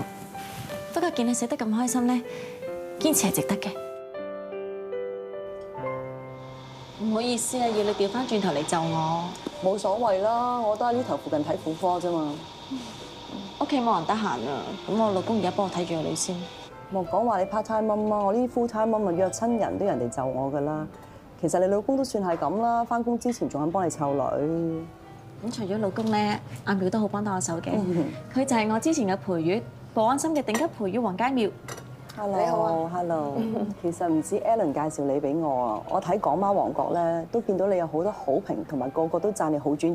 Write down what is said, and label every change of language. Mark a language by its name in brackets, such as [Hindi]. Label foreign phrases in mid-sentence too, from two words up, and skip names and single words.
[Cantonese] 不過見你食得咁開心咧，堅持係值得嘅。唔好意思啊，要你調翻轉頭嚟就我。冇所謂啦，我都喺呢頭附近睇婦科啫嘛。屋企冇人得閒啊，咁我老公而家幫我睇住個女先。莫講話你 [English] part time mum [Cantonese] 啊，我呢啲 [English] full time mum [Cantonese] 啊，約親人都人哋就我噶啦。其實你老公都算係咁啦，翻工之前仲肯幫你湊女。咁除咗老公咧，阿苗都好幫到我手嘅。佢就係我之前嘅陪月，保安心嘅頂級陪月黃佳妙。 Hello，你好啊 ，Hello。其實唔止 Alan 介紹你俾我啊，我睇港媽王國咧，都見到你有好多好評，同埋個個都讚你好專業。